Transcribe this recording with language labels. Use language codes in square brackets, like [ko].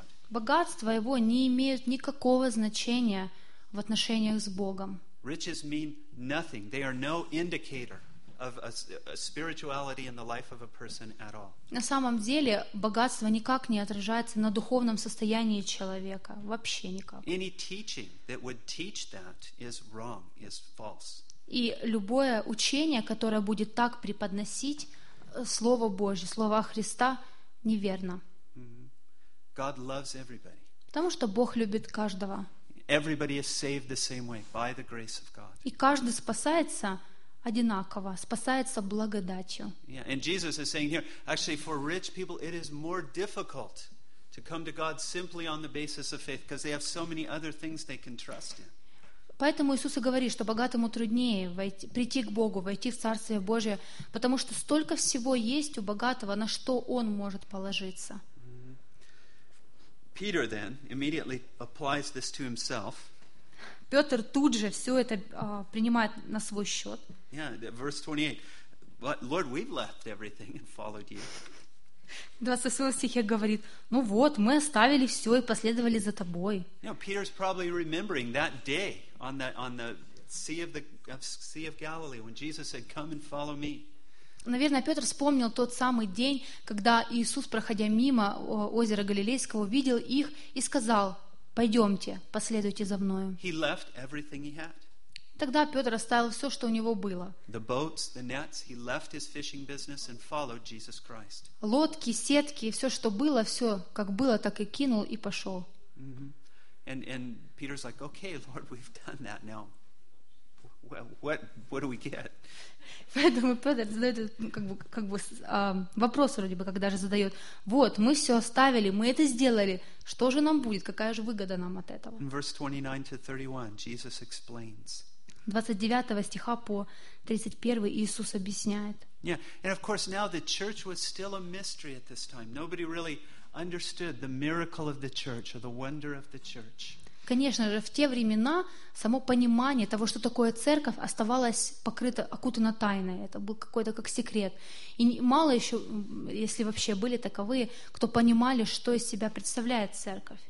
[ru] Богатство его не имеет никакого значения в отношениях с Богом. [en] Riches mean nothing. They are no indicator of a spirituality in the life of a person at all. [ru] На самом деле, богатство никак не отражается на духовном состоянии человека, вообще никак. [en] Any teaching that would teach that is wrong, is false. [ru] И любое учение, которое будет так преподносить слово Божье, слово Христа, неверно. [en] God loves everybody. [ru] Потому что Бог любит каждого. [en] Everybody is saved the same way by the grace of God. [ru] И каждый спасается одинаково, спасается благодатью. [en] Yeah, and Jesus is saying here, actually, for rich people, it is more difficult to come to God simply on the basis of faith, because they have so many other things they can trust in. [ru] Поэтому Иисус и говорит, что богатому труднее войти, прийти к Богу, войти в Царствие Божие, потому что столько всего есть у богатого, на что он может положиться. [en] Peter then immediately applies this to himself. [ru] Петр тут же все это принимает на свой счет. [en] Yeah, verse 28. But Lord, we've left everything and followed you. [ru] 28 стихе говорит: ну вот, мы оставили все и последовали за тобой. [en] You know, Peter's probably remembering that day on the Sea of Galilee when Jesus said, "Come and follow me." [ru] Наверное, Петр вспомнил тот самый день, когда Иисус, проходя мимо озера Галилейского, увидел их и сказал: «Пойдемте, последуйте за Мною». [en] He left everything he had. [ru] Тогда Петр оставил все, что у него было. [en] The boats, the nets, he left his fishing business and followed Jesus Christ. [ru] Лодки, сетки, все, что было, все, как было, так и кинул и пошел. Mm-hmm. [en] And Peter's like, okay, Lord, we've done that now. What do we get? [ru] Поэтому Петр задает вопрос вроде бы, когда же задает: вот, мы все оставили, мы это сделали, что же нам будет, какая же выгода нам от этого? [en] In verse 29-31, Jesus explains. [ru] 29 стиха по 31 Иисус объясняет. [en] Yeah, and of course now the church was still a mystery at this time. Nobody really understood the miracle of the church or the wonder of the church. [ru] Конечно же, в те времена само понимание того, что такое церковь, оставалось покрыто, окутано тайной. Это был какой-то как секрет. И мало еще, если вообще были таковые, кто понимали, что из себя представляет церковь.